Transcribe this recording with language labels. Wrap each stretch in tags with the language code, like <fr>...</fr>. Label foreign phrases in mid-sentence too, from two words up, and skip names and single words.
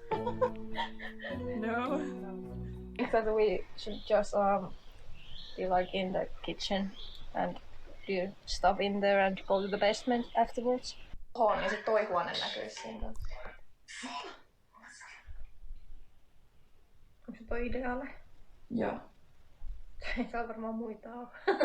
<en>No. I thought we should just be like in the kitchen and do stuff in there and go to the basement afterwards.</en> <fi>Tuohon ja sit toi huone näkyy siinä. Onko se toi ideaali? Joo. Ei täällä varmaan muita oo.</fi>